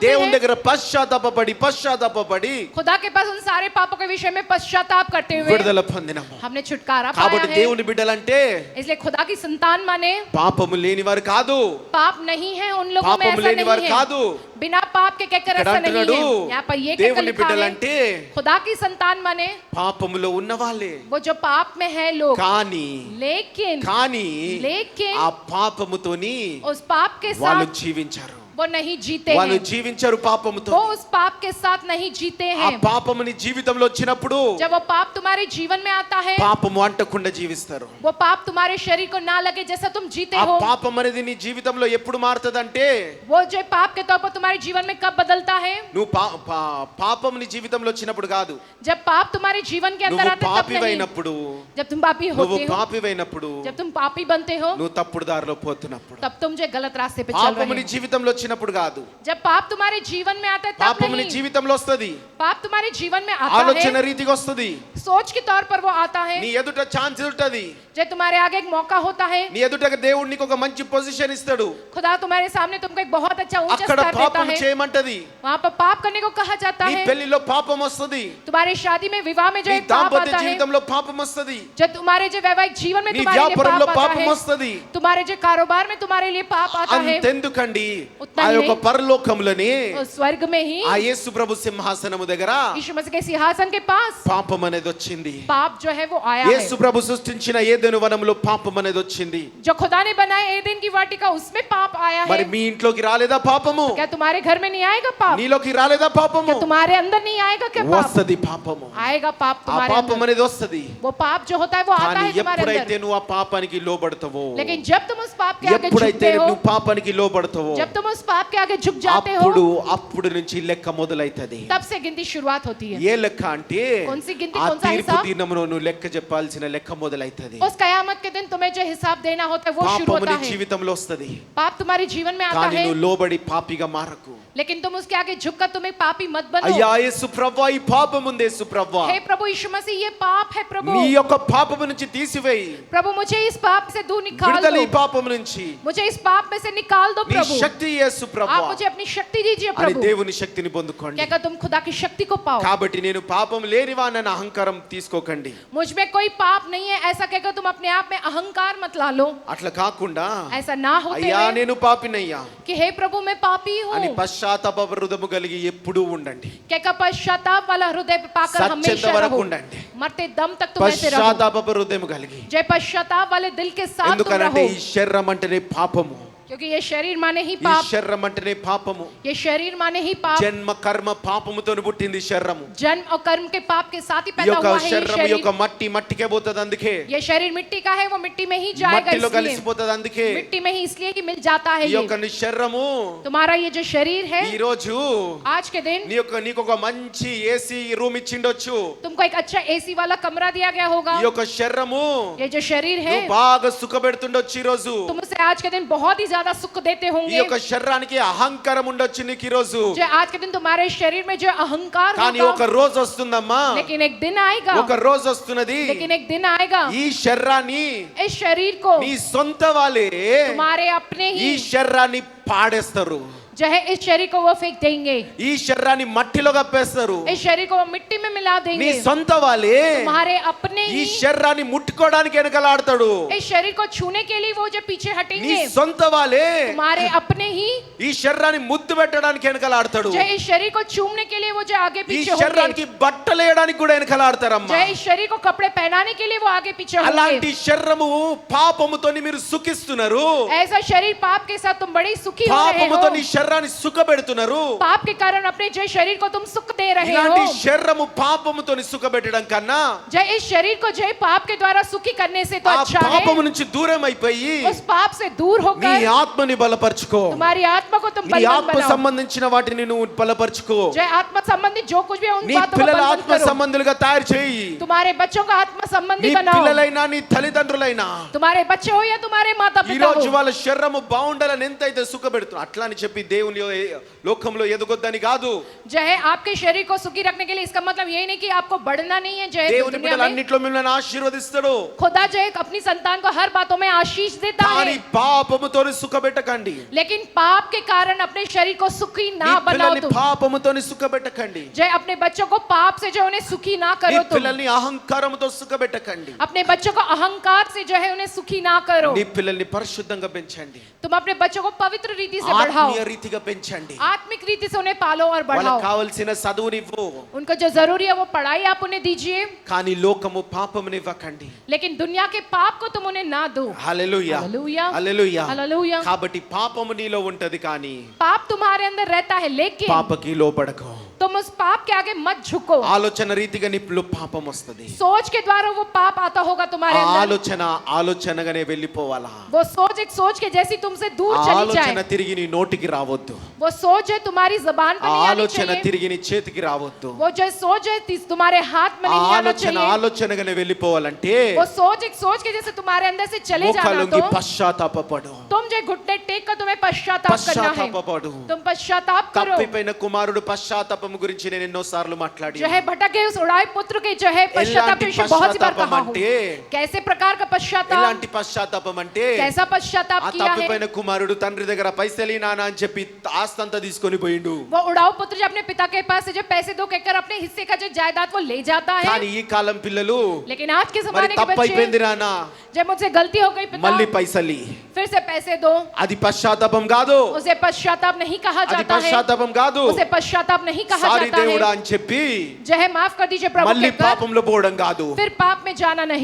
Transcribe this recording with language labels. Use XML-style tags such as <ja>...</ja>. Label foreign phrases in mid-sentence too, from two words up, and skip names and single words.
<te>దేవుని</te> <hi>हैं,</hi> <te>దగ్గర పశ్చాత్తాపపడి</te> <hi>खुदा के पास उन सारे पापों के विषय में पश्चाताप करते हुए</hi> <te>విడుదల పొందినాము.</te> <hi>हमने छुटकारा पाया</hi> <te>కాబట్టి</te> <hi>है।</hi> <te>దేవుని బిడ్డలంటే</te> <hi>इसलिए खुदा की संतान माने</hi> <te>పాపము లేని వారు కాదు,</te> <hi>पाप नहीं है उन लोगों में,</hi> <te>పాపము</te> <hi>ऐसा</hi> <te>లేని వారు</te> <hi>नहीं है,</hi> <te>కాదు.</te> <hi>बिना पाप के कहकर</hi> <te>ఇక్కడ</te> <hi>ऐसा नहीं</hi> <te>అంటున్నాడు</te> <hi>है। यहाँ पर ये कहकर</hi> <te>దేవుని</te> <hi>लिखा है,</hi> <te>బిడ్డలంటే</te> <hi>खुदा की संतान माने</hi> <te>పాపములో ఉన్న వాళ్ళే,</te> <hi>वो जो पाप में है लोग,</hi> <te>కానీ</te> <hi>लेकिन</hi> <te>ఆ పాపముతోని</te> <hi>उस पाप के</hi> <te>వాళ్ళు</te> <hi>साथ</hi> <te>జీవించారు.</te> <hi>वो नहीं जीते</hi> <te>వాళ్ళు</te> <hi>हैं,</hi> <te>జీవించారు పాపముతో.</te> <hi>वो उस पाप के साथ नहीं जीते</hi> <te>ఆ</te> <hi>हैं।</hi> <te>పాపముని జీవితంలో వచ్చినప్పుడు</te> <hi>जब वो पाप तुम्हारे जीवन में आता है,</hi> <te>పాపము అంటకుండా జీవిస్తారు.</te> <hi>वो पाप तुम्हारे शरीर को ना लगे जैसा तुम जीते</hi> <te>ఆ</te> <hi>हो,</hi> <te>పాపం అనేది నీ జీవితంలో ఎప్పుడు మారుతుందంటే,</te> <hi>वो जो पाप के तौर पर तुम्हारे जीवन में कब बदलता है?</hi> <te>నువ్వు పాపం నీ జీవితంలో వచ్చినప్పుడు కాదు,</te> <hi>जब पाप तुम्हारे जीवन के अंदर</hi> <te>నువ్వు</te> <hi>आता है तब नहीं।</hi> <te>పాపివైనప్పుడు,</te> <hi>जब तुम पापी</hi> <te>నువ్వు</te> <hi>होते हो,</hi> <te>పాపివైనప్పుడు,</te> <hi>जब तुम पापी बनते हो,</hi> <te>నువ్వు తప్పుడు దారిలో పోతున్నప్పుడు,</te> <hi>तब तुम जो गलत रास्ते पे चल</hi> <te>పాపము</te> <hi>रहे</hi> <te>నీ</te> <hi>हो।</hi> <te>జీవితంలో వచ్చినప్పుడు కాదు,</te> <hi>जब पाप तुम्हारे जीवन में आता है तब</hi> <te>పాపము నీ</te> <hi>नहीं,</hi> <te>జీవితంలో వస్తది,</te> <hi>पाप तुम्हारे जीवन में आता</hi> <te>ఆలోచన</te> <hi>है,</hi> <te>రీతిగా వస్తది,</te> <hi>सोच के तौर पर वो आता है,</hi> <te>నీ ఎదుట ఛాన్స్ ఉంటది,</te> <hi>जब तुम्हारे आगे एक मौका होता है,</hi> <te>నీ ఎదుట దేవుడు నీకు ఒక మంచి పొజిషన్ ఇస్తాడు,</te> <hi>खुदा तुम्हारे सामने तुमको एक बहुत अच्छा ऊंचा</hi> <te>అక్కడ</te> <hi>स्तर देता</hi> <te>పాపము</te> <hi>है,</hi> <te>చేయమంటది,</te> <hi>वहाँ पर पाप करने को कहा जाता</hi> <te>నీ</te> <hi>है।</hi> <te>పెళ్లిలో పాపం వస్తది,</te> <hi>तुम्हारे शादी में विवाह में जो</hi> <te>నీ</te> <hi>एक पाप</hi> <te>దాంపత్య</te> <hi>आता है,</hi> <te>జీవితంలో పాపం వస్తది,</te> <hi>जब तुम्हारे जो वैवाहिक जीवन में</hi> <te>నీ</te> <hi>तुम्हारे लिए</hi> <te>వ్యాపారంలో</te> <hi>पाप आता</hi> <te>పాపం</te> <hi>है,</hi> <te>వస్తది.</te> <hi>तुम्हारे जो कारोबार में तुम्हारे लिए पाप आता है,</hi> <te>అంతెందుకండి, ఉత్తా ఆ</te> <hi>ही</hi> <te>యొక్క</te> <hi>नहीं।</hi> <te>పరలోకంలోనే</te> <hi>और स्वर्ग में ही</hi> <te>ఆ యేసు ప్రభు సింహాసనము దగ్గర</te> <hi>यीशु मसीह के सिंहासन के पास</hi> <te>పాపం అనేది వచ్చింది.</te> <hi>पाप जो है वो आया</hi> <te>యేసు</te> <hi>है।</hi> <te>ప్రభు సృష్టించిన ఏదెను వనంలో పాపం అనేది వచ్చింది.</te> <hi>जो खुदा ने बनाया एदेन की वाटिका उसमें पाप आया</hi> <te>మరి</te> <hi>है।</hi> <te>మీ ఇంట్లోకి రాలేదా పాపము?</te> <hi>क्या तुम्हारे घर में नहीं आएगा पाप?</hi> <te>నీలోకి రాలేదా పాపము?</te> <hi>क्या तुम्हारे अंदर नहीं आएगा क्या पाप?</hi> <te>వస్తది పాపము.</te> <hi>आएगा पाप</hi> <te>ఆ</te> <hi>तुम्हारे</hi> <te>పాపం</te> <hi>अंदर।</hi> <te>అనేది వస్తది.</te> <hi>वो पाप जो होता है वो आता</hi> <te>కానీ</te> <hi>है तुम्हारे</hi> <te>ఎప్పుడైతే</te> <hi>अंदर।</hi> <te>నువ్వు ఆ పాపానికి లోబడతావో,</te> <hi>लेकिन जब तुम उस पाप के आगे</hi> <te>ఎప్పుడైతే</te> <hi>झुकते हो,</hi> <te>నువ్వు పాపానికి లోబడతావో,</te> <hi>जब तुम उस पाप के आगे झुक जाते</hi> <te>అప్పుడు</te> <hi>हो,</hi> <te>అప్పుడు నుంచి లెక్క మొదలైతది.</te> <hi>तब से गिनती शुरुआत होती है।</hi> <te>ఏ లెక్క అంటే</te> <hi>कौन सी गिनती,</hi> <te>ఆ</te> <hi>कौन सा का</hi> <te>తీర్పు</te> <hi>हिसाब,</hi> <te>దినమున నువ్వు లెక్క చెప్పాల్సిన లెక్క మొదలైతది.</te> <hi>उस कयामत के दिन तुम्हें जो हिसाब देना होता है वो शुरू</hi> <te>పాపము</te> <hi>होता</hi> <te>నీ</te> <hi>है।</hi> <te>జీవితంలో వస్తది,</te> <hi>पाप तुम्हारे जीवन में आता</hi> <te>కానీ</te> <hi>है,</hi> <te>నువ్వు లోబడి పాపిగా మారకు.</te> <hi>लेकिन तुम उसके आगे झुककर तुम्हें पापी मत बनो।</hi> <te>అయ్యా యేసు ప్రభువా, ఈ పాపం ఉంది యేసు ప్రభువా,</te> <hi>हे प्रभु यीशु मसीह, ये पाप है प्रभु,</hi> <te>నీ యొక్క పాపము నుంచి తీసివేయి,</te> <hi>प्रभु मुझे इस पाप से दूर निकाल</hi> <te>విడుదల ఈ</te> <hi>दो,</hi> <te>పాపము నుంచి,</te> <hi>मुझे इस पाप में से निकाल दो</hi> <te>నీ</te> <hi>प्रभु,</hi> <te>శక్తి యేసు</te> <hi>आप</hi> <te>ప్రభువా</te> <hi>मुझे अपनी शक्ति दीजिए</hi> <te>అని</te> <hi>प्रभु,</hi> <te>దేవుని శక్తిని పొందుకోండి.</te> <hi>क्या तुम खुदा की शक्ति को पाओ।</hi> <te>కాబట్టి నేను పాపం లేనివానన్న అహంకారం తీసుకోకండి.</te> <hi>मुझ में कोई पाप नहीं है ऐसा कहकर तुम अपने आप में अहंकार मत ला लो।</hi> <te>అట్లా కాకుండా</te> <hi>ऐसा ना होते</hi> <te>అయ్యా</te> <hi>हुए</hi> <te>నేను పాపినయ్యా</te> <hi>कि हे प्रभु मैं पापी</hi> <te>అని</te> <hi>हूँ,</hi> <te>పశ్చాత్తాప హృదయము కలిగి ఎప్పుడూ ఉండండి.</te> <hi>क्या पश्चाताप वाला हृदय पाकर</hi> <te>సచ్చేంత</te> <hi>हमेशा</hi> <te>వరకు</te> <hi>रहो,</hi> <te>ఉండండి.</te> <hi>मरते दम तक तुम ऐसे रहो।</hi> <te>పశ్చాత్తాప హృదయము కలిగి,</te> <hi>जय पश्चाताप वाले दिल के साथ तुम</hi> <te>ఎందుకనంటే</te> <hi>रहो,</hi> <te>ఈ శరీరం అంటేనే పాపము,</te> <hi>क्योंकि ये शरीर माने ही</hi> <te>ఈ</te> <hi>पाप,</hi> <te>శరీరం అంటేనే పాపము.</te> <hi>ये शरीर माने ही पाप,</hi> <te>జన్మ కర్మ పాపముతో పుట్టింది శరీరము.</te> <hi>जन्म और कर्म के पाप के साथ ही</hi> <te>ఈ</te> <hi>पैदा</hi> <te>యొక్క</te> <hi>हुआ है ये</hi> <te>శరీరం</te> <hi>शरीर।</hi> <te>యొక్క మట్టికే పోతుంది, అందుకే</te> <hi>ये शरीर मिट्टी का है, वो मिट्टी में ही जाएगा,</hi> <te>మట్టిలో</te> <hi>इसलिए</hi> <te>కలిసిపోతుంది, అందుకే</te> <hi>मिट्टी में ही इसलिए कि मिल जाता है</hi> <te>ఈ</te> <hi>ये।</hi> <te>యొక్క నీ శరీరము</te> <hi>तुम्हारा ये जो शरीर है</hi> <te>ఈ రోజు</te> <hi>आज के दिन,</hi> <te>నీకు ఒక మంచి</te> <en>AC room</en> <te>ఇచ్చిండొచ్చు.</te> <hi>तुमको एक अच्छा एसी वाला कमरा दिया गया होगा।</hi> <te>ఈ యొక్క శరీరము</te> <hi>ये जो शरीर है</hi> <te>నువ్వు బాగా సుఖపెడుతుండొచ్చు ఈ రోజు.</te> <hi>तुम उसे आज के दिन बहुत ही ज्यादा सुख देते</hi> <te>ఈ</te> <hi>होंगे।</hi> <te>యొక్క శరీరానికి అహంకారం ఉండొచ్చు నీకు ఈ రోజు.</te> <hi>जो आज के दिन तुम्हारे शरीर में जो अहंकार</hi> <te>కానీ ఒక</te> <hi>होगा,</hi> <te>రోజు వస్తుందమ్మా,</te> <hi>लेकिन एक दिन आएगा,</hi> <te>ఒక రోజు వస్తున్నది,</te> <hi>लेकिन एक दिन आएगा</hi> <te>ఈ శరీరాన్ని</te> <hi>इस शरीर को</hi> <te>నీ సొంత వాళ్ళే</te> <hi>तुम्हारे अपने</hi> <te>ఈ</te> <hi>ही</hi> <te>శరీరాన్ని పాడేస్తారు,</te> <hi>जो है इस शरीर को वो फेंक देंगे,</hi> <te>ఈ శరీరాన్ని మట్టిలో కప్పేస్తారు.</te> <hi>इस शरीर को वो मिट्टी में मिला</hi> <te>నీ</te> <hi>देंगे।</hi> <te>సొంత వాళ్ళే</te> <hi>तुम्हारे अपने</hi> <te>ఈ</te> <hi>ही</hi> <te>శరీరాన్ని ముట్టుకోవడానికి వెనకలాడతాడు.</te> <hi>इस शरीर को छूने के लिए वो जो पीछे</hi> <te>నీ</te> <hi>हटेंगे,</hi> <te>సొంత వాళ్ళే</te> <hi>तुम्हारे अपने ही</hi> <te>ఈ శరీరాన్ని ముద్దు పెట్టడానికి వెనకలాడతాడు.</te> <hi>जो इस शरीर को चूमने के लिए वो जो आगे</hi> <te>ఈ</te> <hi>पीछे होंगे,</hi> <te>శరీరానికి బట్టలు వేయడానికి కూడా వెనకలాడతారమ్మా.</te> <hi>जो इस शरीर को कपड़े पहनाने के लिए वो आगे पीछे</hi> <te>అలాంటి</te> <hi>होंगे।</hi> <te>శరీరము పాపముతోని మీరు సుఖిస్తున్నారు,</te> <hi>ऐसा शरीर पाप के साथ तुम बड़ी सुखी हो रहे</hi> <te>పాపముతో నీ</te> <hi>हो,</hi> <te>శరీరాన్ని సుఖపెడుతున్నారు.</te> <hi>पाप के कारण अपने जो शरीर को तुम सुख दे रहे</hi> <te>ఇలాంటి</te> <hi>हो।</hi> <te>శరీరము పాపముతోని సుఖపెట్టడం కన్నా</te> <hi>जो इस शरीर को जो है पाप के द्वारा सुखी करने से तो</hi> <te>ఆ</te> <hi>अच्छा है</hi> <te>పాపము నుంచి దూరం అయిపోయి</te> <hi>उस पाप से दूर</hi> <te>నీ</te> <hi>होकर</hi> <te>ఆత్మని బలపరచుకో,</te> <hi>तुम्हारी आत्मा को तुम</hi> <te>నీ</te> <hi>बलवान</hi> <te>ఆత్మ</te> <hi>बनाओ।</hi> <te>సంబంధించిన వాటిని నువ్వు బలపరచుకో,</te> <hi>जो आत्मा संबंधी जो कुछ भी है उन</hi> <te>నీ</te> <hi>बातों को</hi> <te>పిల్లల</te> <hi>बलवान</hi> <te>ఆత్మ</te> <hi>करो।</hi> <te>సంబంధులుగా తయారు చేయి.</te> <hi>तुम्हारे बच्चों को आत्मा</hi> <te>నీ</te> <hi>संबंधी बनाओ,</hi> <te>పిల్లలైనా నీ తల్లిదండ్రులైనా</te> <hi>तुम्हारे बच्चे हो या तुम्हारे माता</hi> <te>ఈ</te> <hi>पिता</hi> <te>రోజు</te> <hi>हो।</hi> <te>వాళ్ళ శరీరము బాగుండాలని ఎంతైతే సుఖపెడుతున్నా అట్లా అని చెప్పి దేవుని లోకంలో ఎదగొద్దని కాదు.</te> <hi>जो है आपके शरीर को सुखी रखने के लिए इसका मतलब ये नहीं कि आपको बढ़ना नहीं है। जो है</hi> <te>దేవుని</te> <hi>दुनिया</hi> <te>బిడ్డలు</te> <hi>में</hi> <te>అన్నిట్లో మిమ్మల్ని ఆశీర్వదిస్తాడు,</te> <hi>खुदा जो है अपनी संतान को हर बातों में आशीष देता</hi> <te>కానీ</te> <hi>है,</hi> <te>పాపముతో సుఖపెట్టకండి.</te> <hi>लेकिन पाप के कारण अपने शरीर को सुखी</hi> <te>నీ</te> <hi>ना बनाओ</hi> <te>పిల్లల్ని</te> <hi>तुम।</hi> <te>పాపముతో సుఖపెట్టకండి.</te> <hi>जो है अपने बच्चों को पाप से जो है उन्हें सुखी ना</hi> <te>నీ</te> <hi>करो तुम।</hi> <te>పిల్లల్ని అహంకారముతో సుఖపెట్టకండి.</te> <hi>अपने बच्चों को अहंकार से जो है उन्हें सुखी ना करो।</hi> <te>నీ పిల్లల్ని పరిశుద్ధంగా పెంచండి,</te> <hi>तुम अपने बच्चों को पवित्र रीति से बढ़ाओ,</hi> <te>ఆత్మీయ రీతిగా పెంచండి.</te> <hi>आत्मिक रीति से उन्हें पालो और</hi> <te>వాళ్ళకి</te> <hi>बढ़ाओ।</hi> <te>కావాల్సిన చదువునివ్వు,</te> <hi>उनको जो जरूरी है वो पढ़ाई आप उन्हें दीजिए,</hi> <te>కానీ లోకము పాపమునివ్వకండి.</te> <hi>लेकिन दुनिया के पाप को तुम उन्हें ना दो।</hi> <te>హల్లెలూయా,</te> <hi>हालेलुया,</hi> <te>హల్లెలూయా.</te> <hi>हालेलुया।</hi> <te>కాబట్టి పాపము నీలో ఉంటది, కానీ</te> <hi>पाप तुम्हारे अंदर रहता है, लेकिन</hi> <te>పాపకి లోపడకు.</te> <hi>तुम उस पाप के आगे मत झुको।</hi> <te>ఆలోచన రీతిగా నీలో పాపం వస్తది.</te> <hi>सोच के द्वारा वो पाप आता होगा तुम्हारे</hi> <te>ఆ</te> <hi>अंदर।</hi> <te>ఆలోచనగానే వెళ్ళిపోవాలా.</te> <hi>वो सोच एक सोच के जैसी तुमसे दूर</hi> <te>ఆ</te> <hi>चली</hi> <te>ఆలోచన</te> <hi>जाए।</hi> <te>తిరిగి నీ నోటికి రావద్దు,</te> <hi>वो सोच है तुम्हारी जबान</hi> <te>ఆ</te> <hi>पे नहीं आनी</hi> <te>ఆలోచన</te> <hi>चाहिए।</hi> <te>తిరిగి నీ చేతికి రావద్దు.</te> <hi>वो जो सोच है तुम्हारे हाथ में</hi> <te>ఆ</te> <hi>नहीं आना</hi> <te>ఆలోచన</te> <hi>चाहिए।</hi> <te>ఆలోచనగానే వెళ్ళిపోవాలంటే</te> <hi>वो सोच एक सोच के जैसे तुम्हारे अंदर से चले जाना,</hi> <te>ముఖాలుంగి</te> <hi>तो</hi> <te>పశ్చాత్తాపపడు,</te> <hi>तुम जो घुटने टेक कर तुम्हें पश्चाताप करना है।</hi> <te>పశ్చాత్తాపపడు.</te> <hi>तुम पश्चाताप करो।</hi> <te>తప్పిపోయిన కుమారుడు పశ్చాత్తాపం గురించి నేను ఎన్నో సార్లు మాట్లాడి,</te> <hi>जो है भटके उस उड़ाए पुत्र के जो है पश्चाताप</hi> <te>ఎలాంటి</te> <hi>के विषय बहुत सी बार</hi> <te>పశ్చాత్తాపం</te> <hi>कहा हूँ।</hi> <te>అంటే,</te> <hi>कैसे प्रकार का पश्चाताप,</hi> <te>ఎలాంటి పశ్చాత్తాపం అంటే,</te> <hi>कैसा पश्चाताप</hi> <te>ఆ</te> <hi>किया है।</hi> <te>తప్పిపోయిన కుమారుడు తండ్రి దగ్గర పైసలు నానా అని చెప్పి ఆస్తంతా తీసుకొని పోయిండు.</te> <hi>वो उड़ाऊ पुत्र जो अपने पिता के पास से जो पैसे दो कहकर अपने हिस्से का जो जायदाद वो ले जाता है।</hi> <te>కానీ ఈ కాలం పిల్లలు</te> <hi>लेकिन आज के</hi> <te>మరి</te> <hi>जमाने के</hi> <te>తప్పైపోయింది</te> <hi>बच्चे,</hi> <te>నానా,</te> <hi>जब मुझसे गलती हो गई</hi> <te>మళ్ళీ</te> <hi>पिता</hi> <te>పైసలి,</te> <hi>फिर से पैसे दो,</hi> <te>అది పశ్చాత్తాపం కాదు,</te> <hi>उसे पश्चाताप नहीं कहा</hi> <te>అది</te> <hi>जाता है।</hi> <te>పశ్చాత్తాపం కాదు.</te> <hi>उसे पश्चाताप नहीं कहा</hi> <te>సారీ</te> <hi>जाता</hi> <te>దేవుడా</te> <hi>है।</hi> <te>అని చెప్పి</te> <hi>जो है माफ कर दीजिए प्रभु</hi> <te>మళ్ళీ</te> <hi>कहकर</hi> <te>పాపంలో పోవడం కాదు,</te> <hi>फिर पाप में जाना नहीं।</hi>